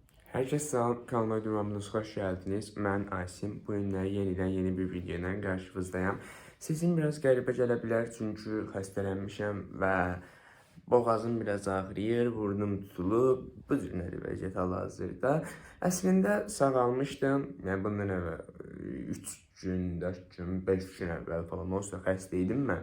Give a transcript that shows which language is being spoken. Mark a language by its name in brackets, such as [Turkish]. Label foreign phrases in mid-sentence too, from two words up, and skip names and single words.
[Turkish] Herkese selam, kanalıma durmamınız hoş geldiniz. Ben Asim. Bu günler yeniden yeni bir videoyla karşınızdayım. [Azerbaijani] Sesim biraz qəribə gələ bilər çünki xəstələnmişəm və boğazım biraz ağrıyır, burnum tutulub. Bu cür nədir vəziyyət hal-hazırda. Əslində sağalmışdım. Yəni bundan əvvəl 3 gün, 4 gün, 5 gün əvvəl falan olsa xəstə idim mən.